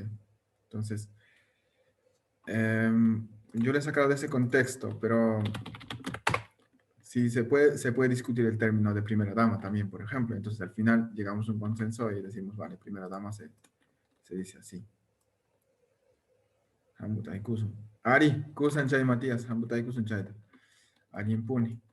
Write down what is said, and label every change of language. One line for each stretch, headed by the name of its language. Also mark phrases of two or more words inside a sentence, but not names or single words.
Spanish: Entonces, yo le he sacado de ese contexto, pero sí se puede discutir el término de primera dama también, por ejemplo. Entonces, al final llegamos a un consenso y decimos, vale, primera dama se dice así.
Quechua: Hambutai kusun. Ari, kusan chay Matías, hambutai kusun chay.
Spanish: Alguien pone.